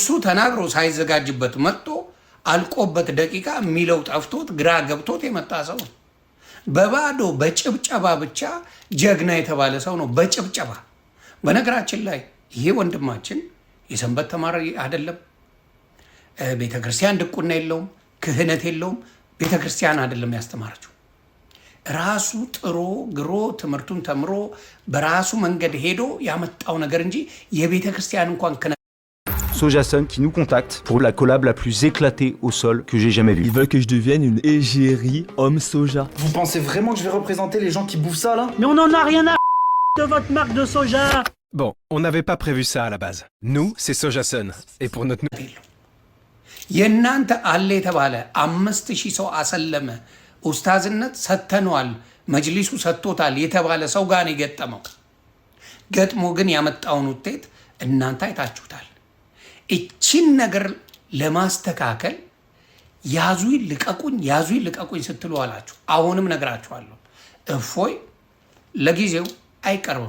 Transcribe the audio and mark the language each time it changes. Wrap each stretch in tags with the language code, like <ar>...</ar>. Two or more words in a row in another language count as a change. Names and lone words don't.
<am>ተናግሮ ሳይዘጋጅበት መጥቶ አልቆበት ደቂቃ የሚለው ጠፍቶት ግራ ገብቶት የመጣ ሰው ነው። በባዶ በጭብጨባ ብቻ ጀግና የተባለ ሰው ነው። በጭብጨባ በነገራችን ላይ ይሄ ወንድማችን የሰንበት ተማሪ አይደለም። ቤተክርስቲያን ድቁና የለውም፣ ክህነት የለውም። ቤተክርስቲያን አይደለም ያስተማረችው። ራሱ ጥሮ ግሮ ትምህርቱን ተምሮ በራሱ መንገድ ሄዶ ያመጣው ነገር እንጂ የቤተክርስቲያን እንኳን</am> <fr>Sojason qui nous contacte pour la collab la plus éclatée au sol que j'ai jamais vue. Ils veulent que je devienne une égérie homme soja. Vous pensez vraiment que je vais représenter les gens qui bouffent ça là? Mais on en a rien à de votre marque de soja. Bon, on n'avait pas prévu ça à la base. Nous, c'est Sojason. Et pour notre...</fr> <am>የእናንተ አለ የተባለ 5000 ሰው አሰለመ ኡስታዝነት ሰተኗል፣ መጅሊሱ ሰጥቶታል የተባለ ሰው ጋር ነው የገጠመው። ገጥሞ ግን ያመጣውን ውጤት እናንተ አይታችሁታል። እቺን ነገር ለማስተካከል ያዙይ ልቀቁኝ ስትሉ አላችሁ። አሁንም ነግራችኋለሁ፣ እፎይ ለጊዜው አይቀርብም።</am>